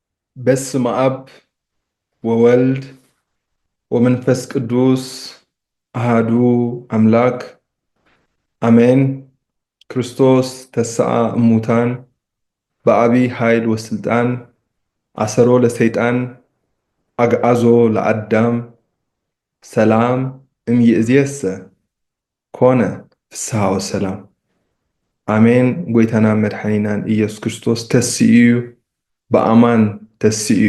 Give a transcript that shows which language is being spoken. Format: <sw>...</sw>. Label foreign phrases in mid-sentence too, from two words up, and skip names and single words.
<gez>በስመ አብ ወወልድ ወመንፈስ ቅዱስ አሐዱ አምላክ አሜን. ክርስቶስ ተስዓ እሙታን ብዓቢይ ኃይል ወስልጣን ኣሰሮ ለሰይጣን ኣግዓዞ ለኣዳም ሰላም እምይእዜሰ ኮነ ፍስሓ ወሰላም ኣሜን።</gez> <ti>ጎይታና መድሓኒናን ኢየሱስ ክርስቶስ ተስኡ እዩ፣ ብኣማን ተስኡ እዩ።</ti>